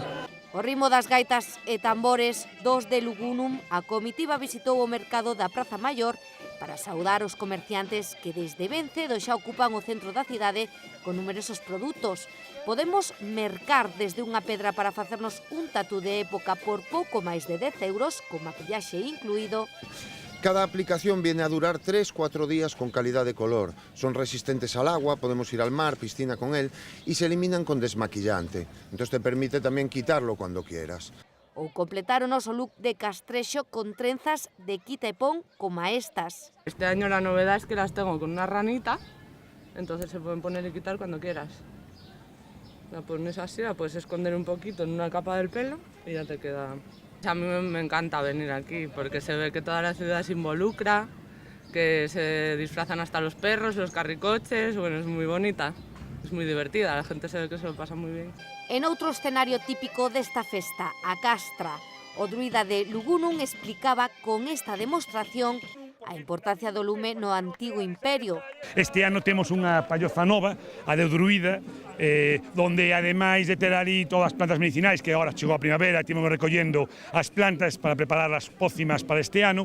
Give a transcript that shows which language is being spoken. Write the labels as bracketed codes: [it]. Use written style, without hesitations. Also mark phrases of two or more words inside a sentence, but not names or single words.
[gl] Ao ritmo das gaitas e tambores dos de Lugunum, a comitiva visitou o mercado da Praza Maior para saudar os comerciantes que desde ben cedo xa ocupan o centro da cidade con numerosos produtos. Podemos mercar desde unha pedra para facernos un tatú de época por pouco máis de 10 euros, con maquillaxe incluído. [es] Cada aplicación viene a durar 3-4 días con calidad de color. Son resistentes al agua, podemos ir al mar, piscina con él y se eliminan con desmaquillante. Entonces te permite también quitarlo cuando quieras. [gl] Ou completar o noso look de castrexo con trenzas de quita e pon como estas. [es] Este año la novedad es que las tengo con una ranita, entonces se pueden poner y quitar cuando quieras. La pones así, la puedes esconder un poquito en una capa del pelo y ya te queda. A mí me encanta venir aquí porque se ve que toda la ciudad se involucra, que se disfrazan hasta los perros, los carricoches, bueno, es muy bonita, es muy divertida, la gente se ve que se lo pasa muy bien. [gl] En outro escenario típico desta festa, a Castra, o druida de Lugunum explicaba con esta demostración a importancia do lume no antigo imperio. Este ano temos unha palloza nova, a de druida, donde ademais de ter ali todas as plantas medicinais, que agora chegou a primavera, estivemos recollendo as plantas para preparar as pócimas para este ano.